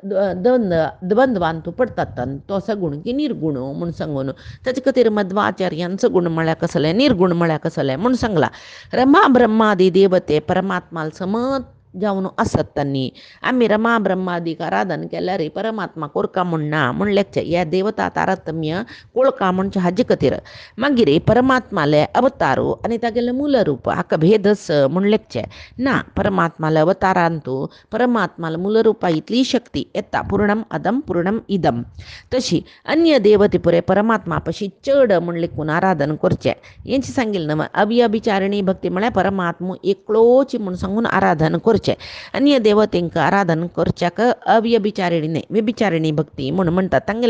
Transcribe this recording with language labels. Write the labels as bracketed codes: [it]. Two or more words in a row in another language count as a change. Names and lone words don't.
[kok] द्वंद्वान तूं पडतात तो सगुण की निर्गुण म्हूण सांगून ताचे खातीर मध्वाचार्यान सगुण म्हळ्यार कसलें निर्गुण म्हळ्यार कसलें म्हूण सांगला रमा ब्रह्मादी देव ते परमात्माला समत जावन आसत तांणी आमी रमा ब्रह्मादीक आराधन केल्यार परमात्मा कोरका म्हणना म्हण लेखचे ह्या देवता तारतम्य कोळका म्हणचे हाजे खातीर मागीर परमात्माले अवतारू आनी तागेले मूल रूप हाका भेदस म्हण लेखचे ना परमात्माले अवतारांतू परमात्माला मूल रुपा इतली शक्ती येता [sa] पूर्णम अदम पूर्णम इदम [kok] तशी अन्य देवते पुरे परमात्मा पशी चड म्हण लेखून आराधन करचे हेंची सांगिल्लें न्हय अव्यभिचारिणी भक्ती म्हळ्यार परमात्मा एकलोची म्हूण सांगून आराधन करचे अन्य देवतेंक आराधन करच्याक अव्यभिचारिणी न्हय व्यभिचारिणी भक्ती म्हूण म्हणटात तांगेले